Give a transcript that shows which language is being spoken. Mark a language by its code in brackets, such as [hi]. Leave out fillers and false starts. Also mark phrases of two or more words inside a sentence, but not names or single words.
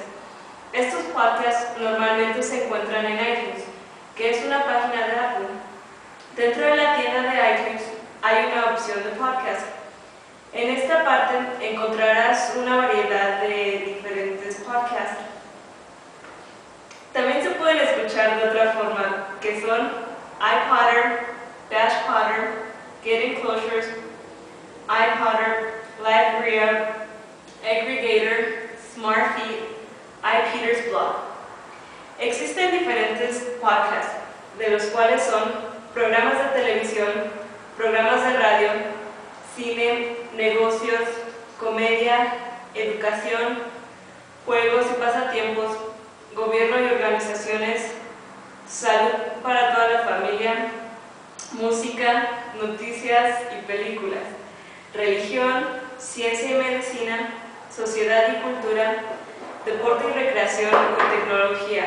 [es] Estos podcasts normalmente se encuentran en iTunes, que es una página de Apple. Dentro de la tienda de iTunes hay una opción de podcast. En esta parte encontrarás una variedad de diferentes podcasts. También se pueden escuchar de otra forma, que son iPodder, Dashpodder, Get Enclosures, iPodder, LiveRia, Aggregator, SmartFeed, iPeter's Blog. Existen diferentes podcasts, de los cuales son programas de televisión, programas de radio, cine, negocios, comedia, educación, juegos y pasatiempos, gobierno y organizaciones, salud para toda la familia, música, noticias y películas, religión, ciencia y medicina, sociedad y cultura, deporte y recreación con tecnologías.